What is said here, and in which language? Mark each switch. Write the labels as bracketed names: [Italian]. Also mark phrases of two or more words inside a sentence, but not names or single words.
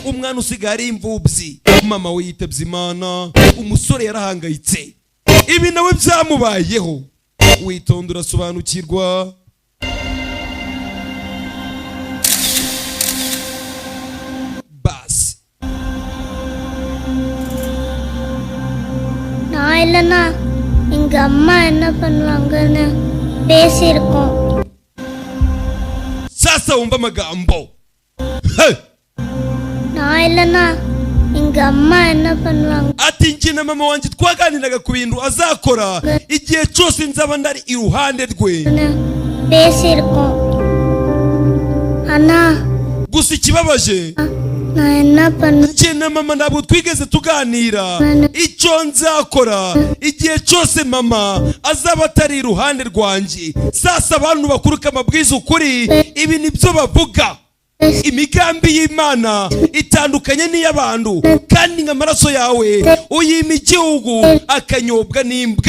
[Kinyarwanda] umwana usigaye ari imvubyi, mama we yitabye Imana, umusore yarahangayitse, ibi nawe byamubayeho. Witonda urasobanukirwa. Basi [Tamil] நான் இல்லைன்னா எங்க அம்மா என்ன பண்ணுவாங்கன்னு பேசியிருக்கோம். [Kinyarwanda] sasa wumva amagambo. [Tamil] நான் இல்லைன்னா எங்க அம்மா என்ன பண்ணுவாங்க. [Kinyarwanda] Ati njye na mama wanjye twaganiraga ku bintu azakora igihe cyose nzaba ndari iruhande rwe. [Tamil] பேசியிருக்கோம். ஆனா [Kinyarwanda] gusa ikibabaje [Tamil] நான் என்ன பண்ண [Kinyarwanda] njye na mama ntabwo twigeze tuganira icyo nzakora igihe cyose mama azaba atari iruhande rwanjye. Sasa abantu bakuruka amabwiza ukuri, ibi nibyo bavuga. Imigambi y'Imana itandukanye n'iy'abantu, kandi nk'amaraso yawe uyima igihugu akanyobwa n'imbwa.